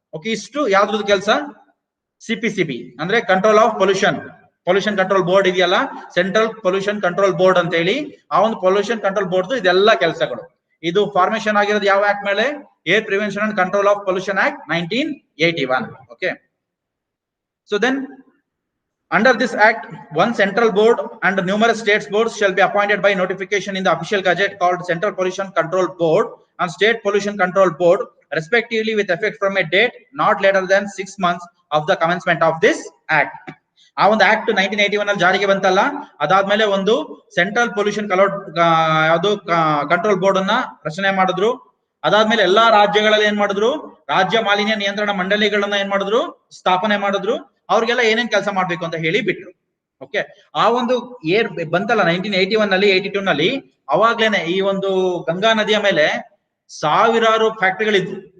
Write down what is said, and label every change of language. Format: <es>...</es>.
<kn>Okay, ಇಷ್ಟು ಯಾವ್ದ್ರದ್ದು ಕೆಲಸ? CPCB ಅಂದ್ರೆ control of pollution. Pollution control board ಇದೆಯಲ್ಲ, ಸೆಂಟ್ರಲ್ ಪೊಲ್ಯೂಷನ್ ಕಂಟ್ರೋಲ್ ಬೋರ್ಡ್ ಅಂತ ಹೇಳಿ, ಆ ಒಂದು ಪೊಲ್ಯೂಷನ್ ಕಂಟ್ರೋಲ್ ಬೋರ್ಡ್ ಇದೆಲ್ಲ ಕೆಲಸಗಳು. ಇದು ಫಾರ್ಮೇಶನ್ ಆಗಿರೋದು ಯಾವ ಆಕ್ಟ್ ಮೇಲೆ? Air prevention and control of pollution act 1981.</kn> <en>Okay, so then under this act, one central board and numerous states boards shall be appointed by notification in the official gazette called Central Pollution Control Board and State Pollution Control Board, respectively, with effect from a date not later than 6 months of the commencement of this act.</en> <kn>ಆ ಒಂದು act 1981 ಅಲ್ಲಿ ಜಾರಿಗೆ ಬಂತಲ್ಲ, ಅದಾದ್ಮೇಲೆ ಒಂದು central pollution ಯಾವುದು control board ಅನ್ನ ರಚನೆ ಮಾಡಿದ್ರು. ಅದಾದ್ಮೇಲೆ ಎಲ್ಲಾ ರಾಜ್ಯಗಳಲ್ಲಿ ಏನ್ ಮಾಡಿದ್ರು? ರಾಜ್ಯ ಮಾಲಿನ್ಯ ನಿಯಂತ್ರಣ ಮಂಡಳಿಗಳನ್ನ ಏನ್ ಮಾಡಿದ್ರು? ಸ್ಥಾಪನೆ ಮಾಡಿದ್ರು. ಅವ್ರಿಗೆಲ್ಲ ಏನೇನ್ ಕೆಲಸ ಮಾಡ್ಬೇಕು ಅಂತ ಹೇಳಿ ಬಿಟ್ರು. ಓಕೆ, ಆ ಒಂದು ಏರ್ ಬಂತಲ್ಲ 1981 ನಲ್ಲಿ, 82 ನಲ್ಲಿ, ಅವಾಗ್ಲೇನೆ ಈ ಒಂದು ಗಂಗಾ ನದಿಯ ಮೇಲೆ ಸಾವಿರಾರು ಫ್ಯಾಕ್ಟರಿಗಳಿದ್ವು.</kn>